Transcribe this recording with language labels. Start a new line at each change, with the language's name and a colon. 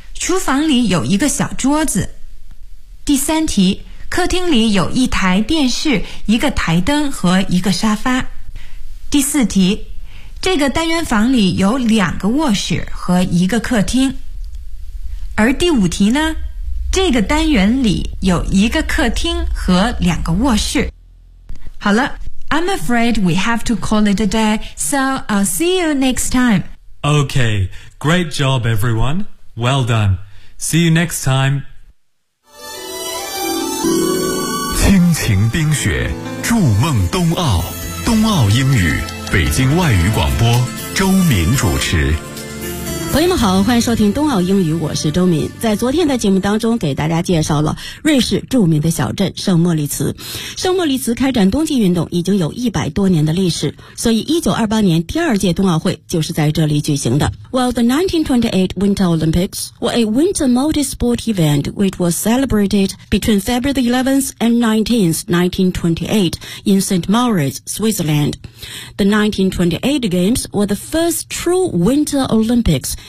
Chinese: 厨房里有一个小桌子。第三题，客厅里有一台电视、一个台灯和一个沙发。第四题，这个单元房里有两个卧室和一个客厅。而第五题呢？这个单元里有一个客厅和两个卧室。好了，
English: I'm afraid we have to call it a day, so I'll see you next time. Okay, great job everyone. Well done. See you next time.
Chinese: 亲情冰雪，筑梦冬奥，冬奥英语，北京外语广播，周敏主持。朋友们好，欢迎收听冬奥英语，我是周敏。在昨天的节目当中给大家介绍了瑞士著名的小镇圣莫里茨。圣莫里茨开展冬季运动已经有100多年的历史，所以1928年第二届冬奥会就是在这里举行的。
English: Well, the 1928 Winter Olympics were a winter multi-sport event which was celebrated between February the 11th and 19th, 1928 in St. Moritz, Switzerland. The 1928 Games were the first true Winter Olympics.